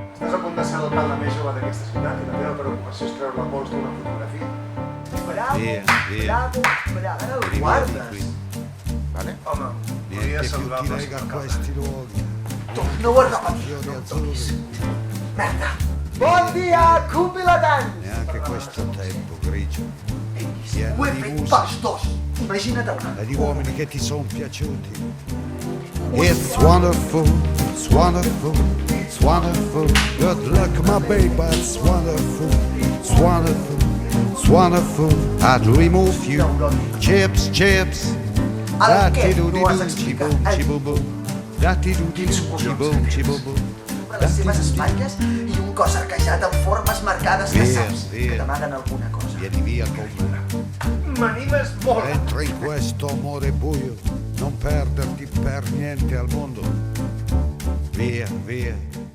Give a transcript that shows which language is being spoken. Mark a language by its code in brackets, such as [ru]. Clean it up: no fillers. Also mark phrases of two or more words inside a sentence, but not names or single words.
[ca] Estàs a punt de ser l'alcalde més jove d'aquesta ciutat i la teva preocupació és treure la pols d'una fotografia? Bravo, bravo, bravo. Ara el guardes. Vale? Home, volia saludar el pròxim alcalde. Tu no ho has repetit, no em toquis. Merda. Bon dia, cupilotants! [it] Neanche questo tempo grigio, [ca] Ho he fet pels dos. Imagina't un. [it] e di uomini che ti sono piaciuti. [en] It's wonderful, it's wonderful, it's wonderful. Good luck, my baby, it's wonderful, it's wonderful, it's wonderful. I dream of you. Chips, chips. [ca] El què no has explicat? Quins Les seves espatlles i un cos arquejat amb formes marcades que saps que t'amaguen alguna cosa. [it] Vieni via con me. [ca] M'animes molt! [it] Entra in questo amore buio, non perderti per niente al mondo. Via, via.